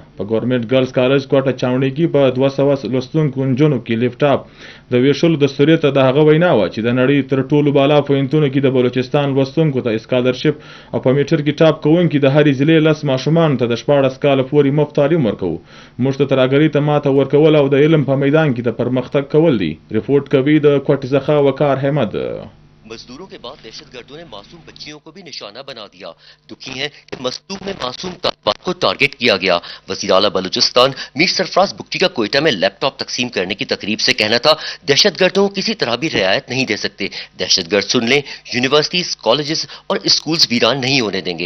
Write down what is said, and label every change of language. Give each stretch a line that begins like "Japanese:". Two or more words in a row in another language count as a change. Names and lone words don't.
Pashto: په ګورنمنت ګرلز کالج کوټه چاونډي کې په 200 لوستونکو نجونو کې لیپټاپ د ویشلو دستوریته د هغه وینا وه چې د نړۍ تر ټولو بالا پوهنتونو کې د بلوچستان لوستونکو ته اسکالرشپ او په میټر کې ټاپ کوونکي د هرې ضلعې 10 ماشومانو ته د 14 کاله پورې مفت تعلیم ورکوو. موږ ته ترهګرۍ ته ماته ورکول او د علم په میدان کې د پرمختګ کول دي. رپورټ کوي د کوټې څخه وقار احمد.
Urdu: مزدوروں کے بعد دہشت گردوں نے معصوم بچیوں کو بھی نشانہ بنا دیا. دکھی ہیں کہ مستوب میں معصوم طالبات کو ٹارگٹ کیا گیا. وزیر اعلیٰ بلوچستان میر سرفراز بگٹی کا کوئٹہ میں لیپ ٹاپ تقسیم کرنے کی تقریب سے کہنا تھا، دہشت گردوں کو کسی طرح بھی رعایت نہیں دے سکتے. دہشت گرد سن لیں، یونیورسٹیز، کالجز اور اسکولز ویران نہیں ہونے دیں گے.